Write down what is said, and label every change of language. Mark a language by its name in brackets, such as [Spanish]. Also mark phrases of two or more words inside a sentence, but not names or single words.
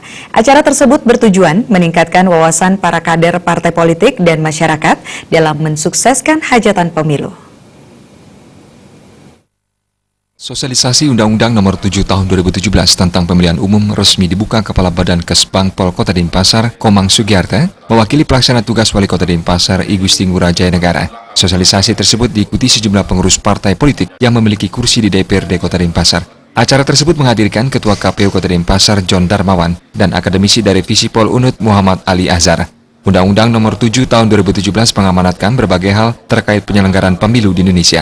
[Indonesian] Acara tersebut bertujuan meningkatkan wawasan para kader partai politik dan masyarakat dalam mensukseskan hajatan pemilu. Sosialisasi Undang-Undang Nomor 7 Tahun 2017 tentang pemilihan umum resmi dibuka Kepala Badan Kesbangpol Kota Denpasar, Komang Sugiarta, mewakili pelaksana tugas Wali Kota Denpasar, I Gusti Ngurah Jaya Negara. Sosialisasi tersebut diikuti sejumlah pengurus partai politik yang memiliki kursi di DPRD Kota Denpasar. Acara tersebut menghadirkan Ketua KPU Kota Denpasar, John Darmawan, dan akademisi dari Visipol Unut, Muhammad Ali Azhar. Undang-Undang Nomor 7 Tahun 2017 mengamanatkan berbagai hal terkait penyelenggaraan pemilu di Indonesia.